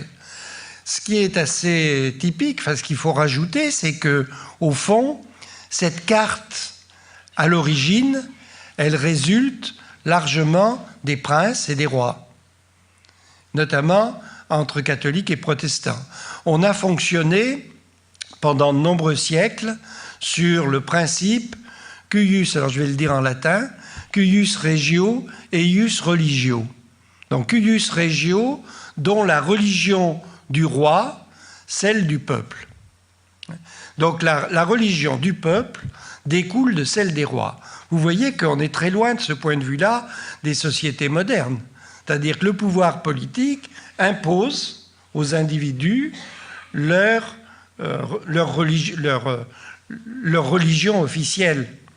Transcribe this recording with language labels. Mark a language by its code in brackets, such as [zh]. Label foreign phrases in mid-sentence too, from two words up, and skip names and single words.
[fr] Ce qui est assez typique, ce qu'il faut rajouter, c'est que, au fond, cette carte, à l'origine, elle résulte largement des princes et des rois, notamment entre catholiques et protestants. On a fonctionné pendant de nombreux siècles sur le principe cuius, alors je vais le dire en latin, [la] cuius regio et ius religio. Donc cuius regio, [fr] dont la religion du roi, celle du peuple. Donc la religion du peuple découle de celle des rois. Vous voyez qu'on est très loin de ce point de vue-là des sociétés modernes. C'est-à-dire que le pouvoir politique impose aux individus leur religion officielle.